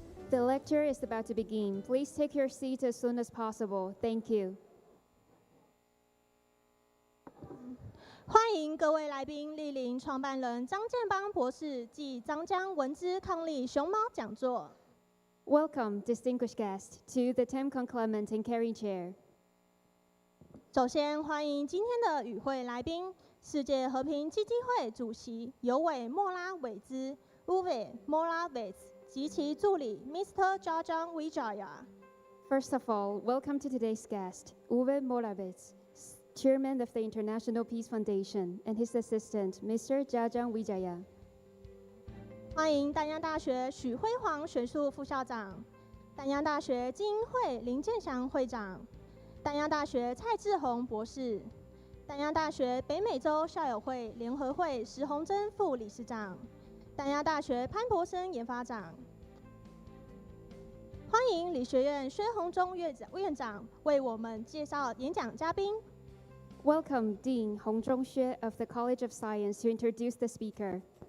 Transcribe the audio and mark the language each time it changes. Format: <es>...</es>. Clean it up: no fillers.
<en>The lecture is about to begin. Please take your seat as soon as possible. Thank you.</en> <zh>欢迎各位来宾莅临创办人张建邦博士暨张江文资伉俪熊猫讲座。</zh> <en>Welcome, distinguished guests, to the Tamkon Clement and Carey Chair.</en> <zh>首先欢迎今天的与会来宾，世界和平基金会主席尤伟莫拉韦兹 Uwe Morawitz 及其助理 Mr. Gerardus Wijaya.</zh> <en>First of all, welcome to today's guest, Uwe Morawitz, Chairman of the International Peace Foundation, and his assistant, Mr. Gerardus Wijaya.</en> <zh>欢迎淡江大学许辉煌学术副校长，淡江大学精英会林建祥会长，淡江大学蔡志宏博士，淡江大学北美洲校友会联合会石宏珍副理事长，淡江大学潘博生研发长。欢迎理学院薛宏忠院长为我们介绍演讲嘉宾。</zh> <en>Welcome, Dean Hong Zhongxue of the College of Science, to introduce the speaker.</en>